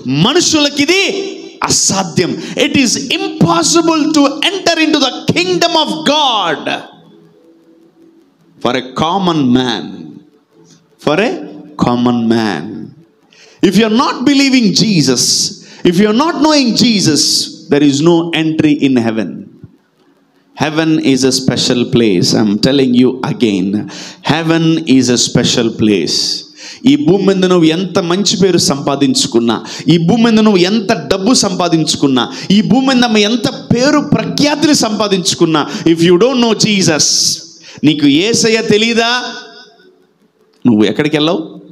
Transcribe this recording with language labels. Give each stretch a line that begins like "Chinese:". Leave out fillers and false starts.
Telugu: మనుషులకి ఇది అసాధ్యం.
English: It is impossible to enter into the kingdom of God for a common man. For a common man. If you are not believing Jesus, if you are not knowing Jesus, there is no entry in heaven. Heaven is a special place. I'm telling you again, heaven is a special place.
Telugu: ఈ భూమి మీద నువ్వు ఎంత మంచి పేరు సంపాదించుకున్నా, ఈ భూమి మీద నువ్వు ఎంత డబ్బు సంపాదించుకున్నా, ఈ భూమి మీద ఎంత పేరు ప్రఖ్యాతిని సంపాదించుకున్నా,
English: if you don't know Jesus,
Telugu: నీకు యేసయ్య తెలీదా, నువ్వు ఎక్కడికి వెళ్ళావు?